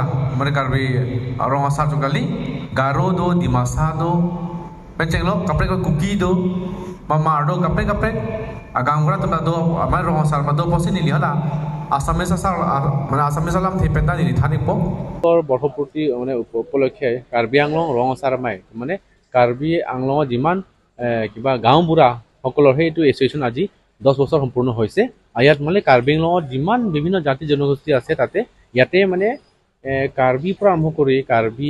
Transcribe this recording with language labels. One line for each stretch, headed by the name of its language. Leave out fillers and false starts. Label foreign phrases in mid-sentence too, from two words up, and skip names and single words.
Karbi: mereka karbi rong asar kali garo do dimasa do penceng lo kaprek kuki do mamar do kaprek gangbura tu do amai rong asar do posi ni lihala asames asar mana asames alam thependa ni thani po
Assamese: tor বর্ষপূর্তি মানে উপলক্ষে কাৰ্বি আংলং ৰং আচাৰমাই মানে কাৰ্বি আংলঙৰ যিমান কিবা গাঁও বুঢ়া সকলৰ সেইটো এছ'চিয়েশ্যন আজি 10 বছৰ সম্পূৰ্ণ হৈছে আৰু ইয়াত মানে কাৰ্বি আংলঙত যিমান বিভিন্ন জাতি জনগোষ্ঠী আছে তাতে ইয়াতে মানে কাৰ্বি পৰা আৰম্ভ কৰি কাৰ্বি